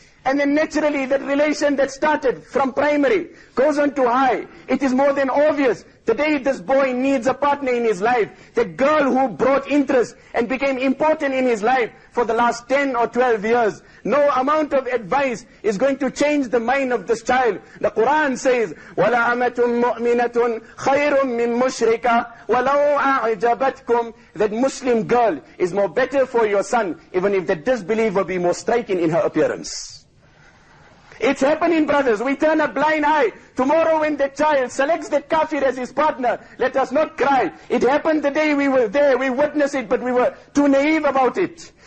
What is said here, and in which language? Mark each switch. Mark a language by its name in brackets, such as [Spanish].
[English] And then naturally that relation that started from primary goes on to high. It is more than obvious. Today this boy needs a partner in his life. The girl who brought interest and became important in his life for the last 10 or 12 years. No amount of advice is going to change the mind of this child. The Quran says, [Arabic] وَلَا أَمَةٌ مُؤْمِنَةٌ خَيْرٌ مِّن مُشْرِكَةٍ وَلَوْ أَعْجَبَتْكُمْ. [English] That Muslim girl is more better for your son, even if the disbeliever be more striking in her appearance. It's happening, brothers. We turn a blind eye. Tomorrow when the child selects the kafir as his partner, let us not cry. It happened the day we were there. We witnessed it, but we were too naive about it.